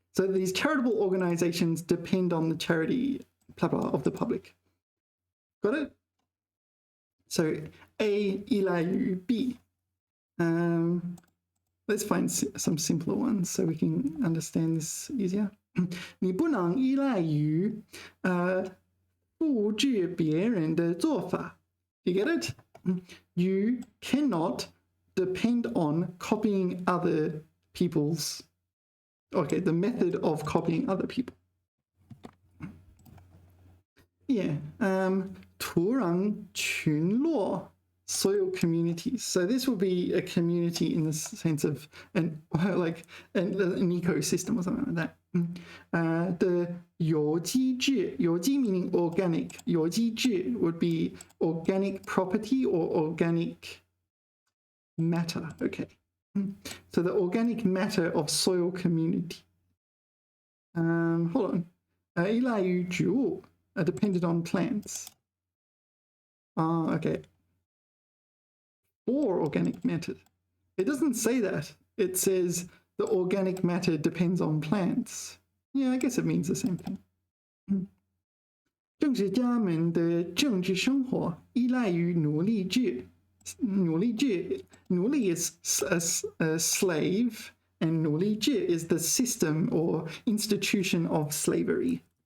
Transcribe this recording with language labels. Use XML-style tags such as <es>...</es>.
<en>So these charitable organizations depend on the charity, blah, blah, of the public. Got it? So A 依赖于 B. Let's find some simpler ones so we can understand this easier.</en> <zh>你不能依赖于复制别人的做法.</zh> <en>You get it? You cannot depend on copying other people's, okay, the method of copying other people. Yeah, 土壤群落 soil communities. So this would be a community in the sense of an ecosystem or something like that. The 有机质, 有机 meaning organic. 有机质 would be organic property or organic matter. Okay. So the organic matter of soil community. Hold on.</en> <zh>依赖于植物</zh> <en>depended on plants. Okay. Or organic matter. It doesn't say that. It says the organic matter depends on plants. Yeah, I guess it means the same thing.</en> <zh>政治家们的政治生活依赖于奴隶制.</zh> <en>奴隶制, 奴隶 is a slave, and 奴隶制 is the system or institution of slavery.</en>